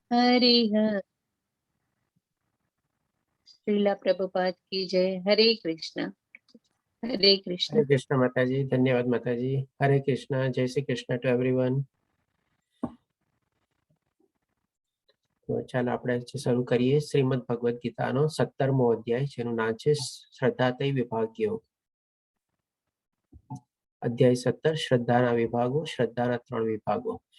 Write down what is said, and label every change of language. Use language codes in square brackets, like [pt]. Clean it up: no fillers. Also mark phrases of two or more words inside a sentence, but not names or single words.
[hi] हरे हर श्रीला प्रभुपाद की जय। हरे कृष्ण। हरे कृष्ण। हरे कृष्ण माताजी, धन्यवाद माताजी। हरे कृष्ण, जय श्री कृष्ण [en] to everyone. [gu] તો ચાલો આપણે શરૂ કરીએ શ્રીમદ ભગવદ ગીતાનો 17મો અધ્યાય, જેનું નામ છે શ્રદ્ધાતય વિભાગ યોગ. અધ્યાય 17, શ્રદ્ધાના વિભાગો, શ્રદ્ધાના 3 વિભાગો.